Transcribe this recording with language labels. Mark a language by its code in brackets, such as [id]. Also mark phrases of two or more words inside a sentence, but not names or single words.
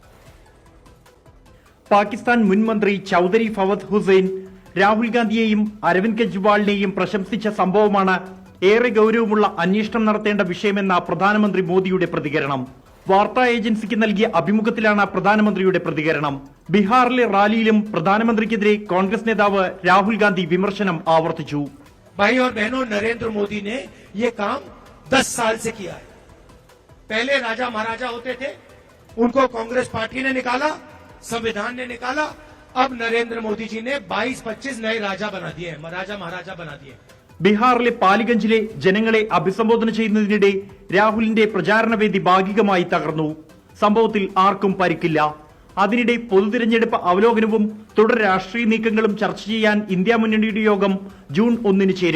[ml] പാകിസ്ഥാൻ മുൻ മന്ത്രി ചൌധരി ഫവദ് ഹുസൈൻ രാഹുൽ ഗാന്ധിയെയും അരവിന്ദ് കെജ്രിവാളിനെയും പ്രശംസിച്ച സംഭവമാണ് ഏറെ ഗൌരവമുള്ള അന്വേഷണം നടത്തേണ്ട വിഷയമെന്ന പ്രധാനമന്ത്രി മോദിയുടെ പ്രതികരണം. വാർത്താ ഏജൻസിക്ക് നൽകിയ അഭിമുഖത്തിലാണ് പ്രധാനമന്ത്രിയുടെ പ്രതികരണം. ബീഹാറിലെ റാലിയിലും പ്രധാനമന്ത്രിക്കെതിരെ കോൺഗ്രസ് നേതാവ് രാഹുൽ ഗാന്ധി വിമർശനം ആവർത്തിച്ചു. [hi] भाई और बहनों, नरेंद्र मोदी ने ये काम 10 साल से किया है. पहले राजा महाराजा होते थे, उनको कांग्रेस पार्टी ने निकाला, संविधान ने निकाला. अब नरेंद्र मोदी जी ने 22-25 नए राजा बना दिए हैं, राजा महाराजा बना दिए. [ml] ബീഹാറിലെ പാലിഗഞ്ചിലെ ജനങ്ങളെ അഭിസംബോധന ചെയ്യുന്നതിനിടെ രാഹുലിന്റെ പ്രചാരണവേദി ഭാഗികമായി തകർന്നു. സംഭവത്തിൽ ആർക്കും പരിക്കില്ല. അതിനിടെ പൊതുതിരഞ്ഞെടുപ്പ് അവലോകനവും തുടർ രാഷ്ട്രീയ നീക്കങ്ങളും ചർച്ച ചെയ്യാൻ ഇന്ത്യ മുന്നണിയുടെ യോഗം ജൂൺ 1 ചേരും.